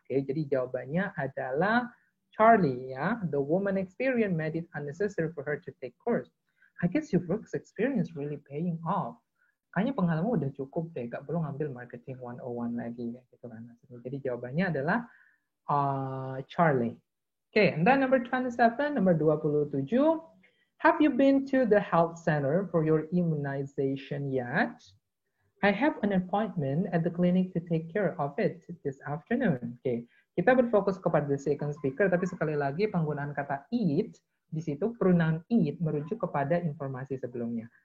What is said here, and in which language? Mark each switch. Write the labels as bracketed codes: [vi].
[id] Oke, jadi jawabannya adalah Charlie, ya. [en] The woman experience made it unnecessary for her to take course. I guess your work experience really paying off. [id] Kayaknya pengalaman udah cukup deh, gak perlu ngambil marketing 101 lagi, gitu kan. Jadi jawabannya adalah Charlie. [en] Okay, and then number 27, number 27. Have you been to the health center for your immunization yet? I have an appointment at the clinic to take care of it this afternoon. [id] Okay, kita berfokus kepada [en] the second speaker, [id] tapi sekali lagi penggunaan kata it, di situ pronoun it merujuk kepada informasi sebelumnya.